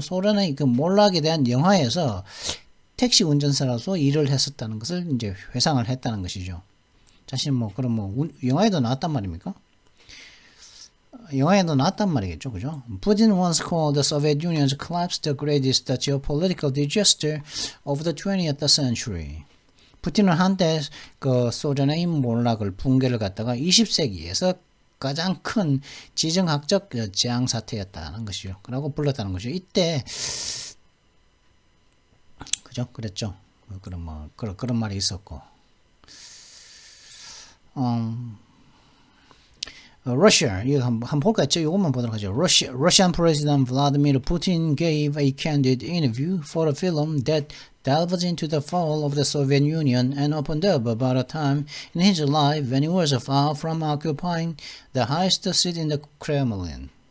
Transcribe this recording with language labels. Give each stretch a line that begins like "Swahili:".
Korean: 소련의 그 몰락에 대한 영화에서 택시 운전사로서 일을 했었다는 것을 이제 회상을 했다는 것이죠. 자신 그럼 영화에도 나왔단 말입니까? 영화에도 나왔단 말이겠죠, 그죠?
English: Putin once called the Soviet Union's collapse the greatest geopolitical disaster of the 20th century.
Korean: 푸틴은 한때 그 소련의 몰락을 붕괴를 갖다가 20세기에서 가장 큰 지정학적 재앙 사태였다는 것이요. 그러고 불렀다는 것이죠. 이때 그죠? 그랬죠. 그런 말이 있었고. Russia, 이거 한번 볼까요? 이것만 보도록 하죠.
English: Russian President Vladimir Putin gave a candid interview for a film that delves into the fall of the Soviet Union and opened up about a time in his life when he was far from occupying the highest seat in the Kremlin.